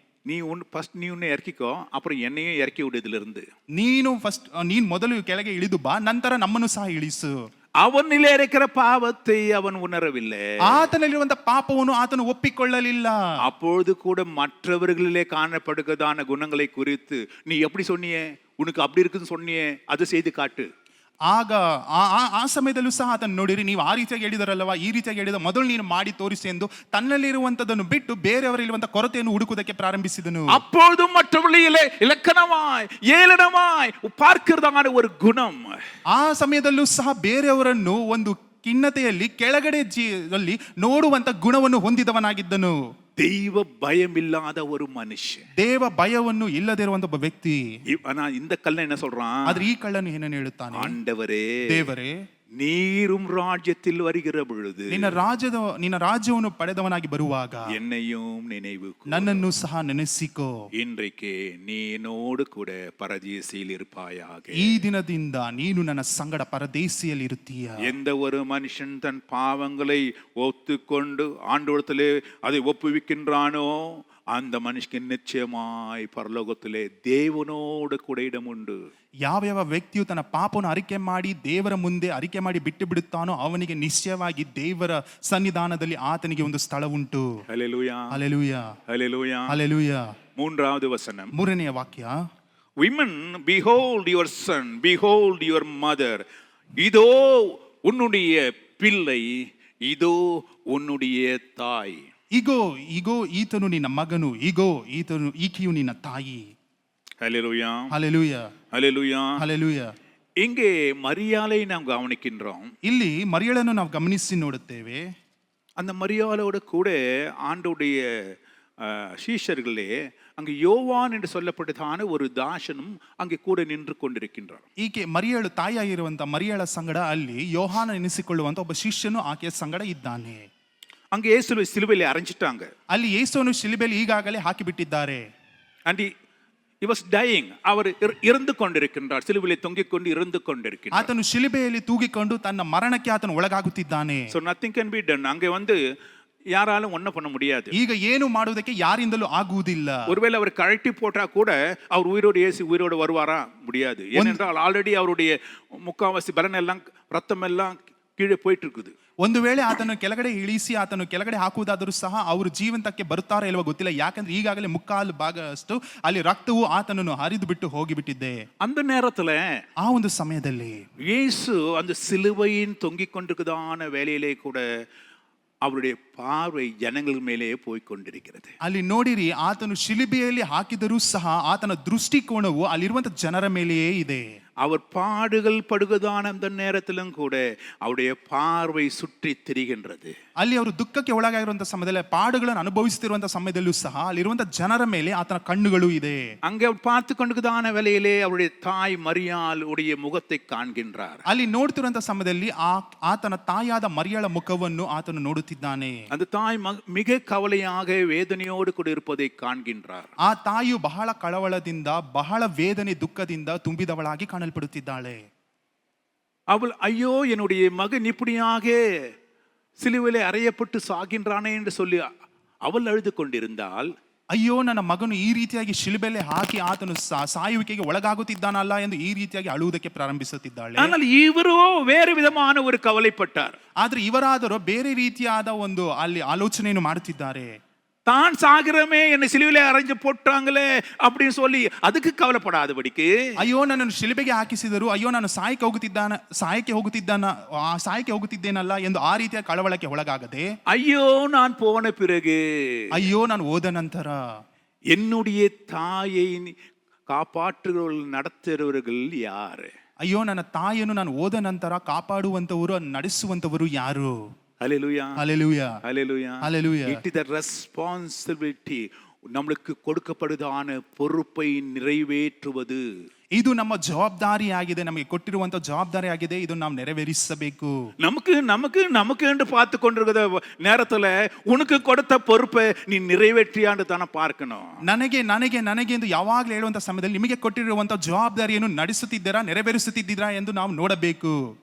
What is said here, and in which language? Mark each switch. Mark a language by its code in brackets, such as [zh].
[ta] நீ உன்னை இறக்கிக்கோ, அப்புறம் என்னையும் இறக்கி விடு இதுல இருந்து. [kn] ನೀನು ಮೊದಲು ಕೆಳಗೆ ಇಳಿದು ಬಾ, ನಂತರ ನಮ್ಮನ್ನು ಸಹ ಇಳಿಸು. [ta] ಅವನಿலே இருக்கிற பாவத்தை அவன் உணரவில்லை. [kn] ಆತನಲ್ಲಿರುವಂತ ಪಾಪವನ್ನು ಆತನು ಒಪ್ಪಿಕೊಳ್ಳಲಿಲ್ಲ. [ta] அப்பொழுது கூட மற்றவர்களிலே காணப்படுகிறதான குணங்களை குறித்து, நீ எப்படி சொன்னியே, உனக்கு அப்படி இருக்குன்னு சொன்னியே, அது செய்து காட்டு. [kn] ಆಗ ಆ ಸಮಯದಲ್ಲೂ ಸಹ ಆತನು ನೋಡಿರಿ, ನೀವು ಆ ರೀತಿಯಾಗಿ ಹೇಳಿದರಲ್ವಾ, ಈ ರೀತಿಯಾಗಿ ಹೇಳಿದ, ಮೊದಲು ನೀನು ಮಾಡಿ ತೋರಿಸಿ ಎಂದು ತನ್ನಲ್ಲಿರುವಂತದನ್ನು ಬಿಟ್ಟು ಬೇರೆಯವರಿರುವಂತ ಕೊರತೆಯನ್ನು ಹುಡುಕುವುದಕ್ಕೆ ಪ್ರಾರಂಭಿಸಿದನು. [ta] அப்பொழுதும் மற்றவர்களிலே இலக்கணமாய் ஏளனமாய் பார்க்கிறதான ஒரு குணம். [kn] ಆ ಸಮಯದಲ್ಲೂ ಸಹ ಬೇರೆಯವರನ್ನು ಒಂದು ಖಿನ್ನತೆಯಲ್ಲಿ ಕೆಳಗಡೆ ನೋಡುವಂತ ಗುಣವನ್ನು ಹೊಂದಿದವನಾಗಿದ್ದನು. [ta] தெய்வ பயம் இல்லாத ஒரு மனுஷன், [kn] ದೇವ ಭಯವನ್ನು ಇಲ್ಲದಿರುವಂತ ಒಬ್ಬ ವ್ಯಕ್ತಿ. [ta] இந்த கள்ளன் என்ன சொல்றான்? [kn] ಆದ್ರೆ ಈ ಕಳ್ಳನು ಏನನ್ನು ಹೇಳುತ್ತಾನೆ? [ta] ஆண்டவரே, [kn] ದೇವರೇ, [ta] நீரும் ராஜ்யத்தில் வருகிற பொழுது, [kn] ನಿನ್ನ ರಾಜ್ಯವನ್ನು ಪಡೆದವನಾಗಿ ಬರುವಾಗ [ta] என்னையும் நினைவு, [kn] ನನ್ನನ್ನು ಸಹ ನೆನೆಸಿಕೋ. [ta] இன்றைக்கு நீ என்னோடு கூட பரதேசியில் இருப்பாயாக. [kn] ಈ ದಿನದಿಂದ ನೀನು ನನ್ನ ಸಂಗಡ ಪರದೇಶಿಯಲ್ಲಿ ಇರುತ್ತೀಯ. [ta] எந்த ஒரு மனுஷன் தன் பாவங்களை ஒத்துக்கொண்டு ஆண்டவரிடத்திலே அதை ஒப்புவிக்கின்றானோ, அந்த மனுஷனுக்கு நிச்சயமாய் பரலோகத்திலே தேவனோடு கூட இடம் உண்டு. [kn] ಯಾವ ವ್ಯಕ್ತಿಯು ತನ್ನ ಪಾಪವನ್ನು ಅರಿಕೆ ಮಾಡಿ ದೇವರ ಮುಂದೆ ಅರಿಕೆ ಮಾಡಿ ಬಿಟ್ಟು ಬಿಡುತ್ತಾನೋ ಅವನಿಗೆ ನಿಶ್ಚಯವಾಗಿ ದೇವರ ಸನ್ನಿಧಾನದಲ್ಲಿ ಆತನಿಗೆ ಒಂದು ಸ್ಥಳ ಉಂಟು. Hallelujah, hallelujah, hallelujah, hallelujah. ಮೂರನೇ ವಚನ, ಮೂರನೆಯ ವಾಕ್ಯ, [en] women behold your son, behold your mother, [ta] இதோ உன்னுடைய பிள்ளை, இதோ உன்னுடைய தாய். [kn] ಈಗೋ ಈತನು ನಿನ್ನ ಮಗನು, ಈಕೆಯು ನಿನ್ನ ತಾಯಿ. [ta] ஹல்லேலூயா, ஹல்லேலூயா, ஹல்லேலூயா, ஹல்லேலூயா. இங்கே மரியாளை நாம் கவனிக்கின்றோம். [kn] ಇಲ್ಲಿ ಮರಿಯಳನ್ನು ನಾವು ಗಮನಿಸಿ ನೋಡುತ್ತೇವೆ. [ta] அந்த மரியாளோடு கூட ஆண்டவருடைய சீஷர்களே அங்கு யோவான் என்று சொல்லப்பட்டதான ஒரு தாசனும் அங்கே கூட நின்று கொண்டிருக்கின்றார். [kn] ಈಕೆ ಮರಿಯಳು ತಾಯಿಯಾಗಿರುವಂತ ಮರಿಯಳ ಸಂಗಡ ಅಲ್ಲಿ ಯೋಹಾನ ಎನಿಸಿಕೊಳ್ಳುವಂತ ಒಬ್ಬ ಶಿಷ್ಯನು ಆಕೆಯ ಸಂಗಡ ಇದ್ದಾನೆ. [ta] அங்கே இயேசுவை சிலுவையிலே அறைஞ்சிட்டாங்க. [kn] ಅಲ್ಲಿ ಯೇಸುವನ್ನು ಶಿಲುಬೆಯಲ್ಲಿ ಈಗಾಗಲೇ ಹಾಕಿ ಬಿಟ್ಟಿದ್ದಾರೆ. [en] and he was dying, [ta] அவர் இறந்து கொண்டிருக்கின்றார், சிலுவையிலே தொங்கிக் கொண்டு இறந்து கொண்டிருக்கிறார். [kn] ಆತನು ಶಿಲುಬೆಯಲ್ಲಿ ತೂಗಿಕೊಂಡು ತನ್ನ ಮರಣಕ್ಕೆ ಆತನು ಒಳಗಾಗುತ್ತಿದ್ದಾನೆ. [en] so nothing can be done. [ta] அங்கே யாராலும் ஒன்றும் பண்ண முடியாது. [kn] ಈಗ ಏನು ಮಾಡುವುದಕ್ಕೆ ಯಾರಿಂದಲೂ ಆಗುವುದಿಲ್ಲ. [ta] ஒருவேளை அவர் கழட்டி போட்டா கூட அவர் உயிரோடு வருவாரா? முடியாது. ஏனென்றால் ஆல்ரெடி அவருடைய முக்காவாசி பலன் எல்லாம் ரத்தம் எல்லாம் கீழே போயிட்டு இருக்குது. [kn] ಒಂದು ವೇಳೆ ಆತನು ಕೆಳಗಡೆ ಇಳಿಸಿ ಆತನು ಕೆಳಗಡೆ ಹಾಕುವುದಾದರೂ ಸಹ ಅವರು ಜೀವಂತಕ್ಕೆ ಬರುತ್ತಾರೋ ಇಲ್ವೋ ಗೊತ್ತಿಲ್ಲ. ಯಾಕಂದ್ರೆ ಈಗಾಗಲೇ ಮುಕ್ಕಾಲು ಭಾಗ ಅಷ್ಟು ಅಲ್ಲಿ ರಕ್ತವು ಆತನನ್ನು ಹರಿದು ಬಿಟ್ಟು ಹೋಗಿಬಿಟ್ಟಿದೆ. [ta] அந்த நேரத்துல [kn] ಆ ಒಂದು ಸಮಯದಲ್ಲಿ [ta] இயேசு அந்த சிலுவையின் தொங்கிக் கொண்டிருக்கிறதான வேலையிலே கூட அவருடைய பார்வை ஜனங்கள் மேலே போய் கொண்டிருக்கிறது. [kn] ಅಲ್ಲಿ ನೋಡಿರಿ, ಆತನು ಶಿಲುಬೆಯಲ್ಲಿ ಹಾಕಿದರೂ ಸಹ ಆತನ ದೃಷ್ಟಿಕೋನವು ಅಲ್ಲಿರುವಂತ ಜನರ ಮೇಲೆಯೇ ಇದೆ. [ta] அவர் பாடுகள் படுகிறதான அந்த நேரத்திலும் கூட அவருடைய பார்வை சுற்றி திரிகின்றது. [kn] ಅಲ್ಲಿ ಅವರು ದುಃಖಕ್ಕೆ ಒಳಗಾಗಿರುವಂತ ಸಮಯದಲ್ಲಿ, ಪಾಡುಗಳನ್ನು ಅನುಭವಿಸುತ್ತಿರುವಂತ ಸಮಯದಲ್ಲೂ ಸಹ ಅಲ್ಲಿರುವಂತ ಜನರ ಮೇಲೆ ಆತನ ಕಣ್ಣುಗಳು ಇದೆ. [ta] அங்கே அவர் பார்த்து கொண்டிருக்கிறதான வேளையிலே அவருடைய தாய் மரியாள் உடைய முகத்தை காண்கின்றார். [kn] ಅಲ್ಲಿ ನೋಡ್ತಿರುವಂತ ಸಮಯದಲ್ಲಿ ಆತನ ತಾಯಾದ ಮರಿಯಳ ಮುಖವನ್ನು ಆತನು ನೋಡುತ್ತಿದ್ದಾನೆ. [ta] அந்த தாய் மிக கவலையாக வேதனையோடு கூட இருப்பதை காண்கின்றார். [kn] ಆ ತಾಯಿಯು ಬಹಳ ಕಳವಳದಿಂದ, ಬಹಳ ವೇದನೆ ದುಃಖದಿಂದ ತುಂಬಿದವಳಾಗಿ ಕಾಣಲ್ಪಡುತ್ತಿದ್ದಾಳೆ. [ta] அவள் ஐயோ என்னுடைய மகன் இப்படியாக சிலுவையிலே அறையப்பட்டு சாகின்றானே என்று சொல்லி அவள் அழுது கொண்டிருந்தால், [kn] ಅಯ್ಯೋ ನನ್ನ ಮಗನು ಈ ರೀತಿಯಾಗಿ ಶಿಲುಬೆಲೆ ಹಾಕಿ ಆತನು ಸಾಯುವಿಕೆಗೆ ಒಳಗಾಗುತ್ತಿದ್ದಾನಲ್ಲ ಎಂದು ಈ ರೀತಿಯಾಗಿ ಅಳುವುದಕ್ಕೆ ಪ್ರಾರಂಭಿಸುತ್ತಿದ್ದಾಳೆ. [ta] ஆனால் இவரோ வேறு விதமான ஒரு கவலைப்பட்டார். [kn] ಆದ್ರೆ ಇವರಾದರೂ ಬೇರೆ ರೀತಿಯಾದ ಒಂದು ಅಲ್ಲಿ ಆಲೋಚನೆಯನ್ನು ಮಾಡುತ್ತಿದ್ದಾರೆ. [ta] தான் சாகிறமே என்னை சிலுவையிலே அறைஞ்சு போட்டாங்களே அப்படின்னு சொல்லி அதுக்கு கவலைப்படாதபடிக்கு, [kn] ಅಯ್ಯೋ ನನ್ನನ್ನು ಶಿಲುಬೆಗೆ ಹಾಕಿಸಿದರು, ಅಯ್ಯೋ ನಾನು ಸಾಯಕ್ಕೆ ಹೋಗುತ್ತಿದ್ದೇನಲ್ಲ ಎಂದು ಆ ರೀತಿಯ ಕಳವಳಕ್ಕೆ ಒಳಗಾಗದೆ, [ta] ஐயோ நான் போன பிறகு, [kn] ಅಯ್ಯೋ ನಾನು ಹೋದ ನಂತರ [ta] என்னுடைய தாயை காப்பாற்றுகிறவர்கள் நடத்துகிறவர்கள் யாரு? [kn] ಅಯ್ಯೋ ನನ್ನ ತಾಯಿಯನ್ನು ನಾನು ಹೋದ ನಂತರ ಕಾಪಾಡುವಂತವರು, ನಡೆಸುವಂತವರು ಯಾರು? [en] Hallelujah. Hallelujah. Hallelujah. Hallelujah. It is the responsibility, [ta] நம்மளுக்கு கொடுக்கப்படுதான பொறுப்பை நிறைவேற்றுவது. [kn] ಇದು ನಮ್ಮ ಜವಾಬ್ದಾರಿಯಾಗಿದೆ, ನಮಗೆ ಕೊಟ್ಟಿರುವಂತ ಜವಾಬ್ದಾರಿಯಾಗಿದೆ. ಇದು ನಾವು ನೆರವೇರಿಸಬೇಕು. [ta] நமக்கு என்று பார்த்து கொண்டிருக்கிற நேரத்துல உனக்கு கொடுத்த பொறுப்பை நீ நிறைவேற்றியான்னு தானே பார்க்கணும். [kn] ನನಗೆ ಎಂದು ಯಾವಾಗಲೂ ಹೇಳುವಂತ ಸಮಯದಲ್ಲಿ ನಿಮಗೆ ಕೊಟ್ಟಿರುವಂತ ಜವಾಬ್ದಾರಿಯನ್ನು ನಡೆಸುತ್ತಿದ್ದೀರಾ, ನೆರವೇರಿಸುತ್ತಿದ್ದೀರಾ ಎಂದು ನಾವು ನೋಡಬೇಕು.